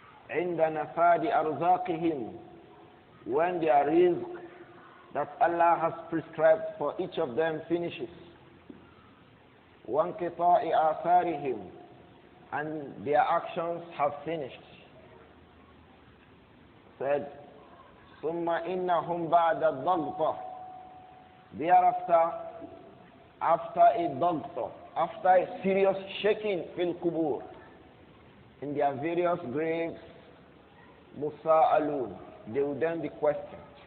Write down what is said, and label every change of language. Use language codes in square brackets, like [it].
[ar] عند نفاد أرزاقهم, [en] when their rizq that Allah has prescribed for each of them finishes. [ar] وانقطاع آثارهم, [en] and their actions have finished. Said, [ar] ثم إنهم بعد الضغطة. [en] Thereafter, after a dagta, after a serious shaking fil kubur, in their various graves, musa'alun, they will then be questioned.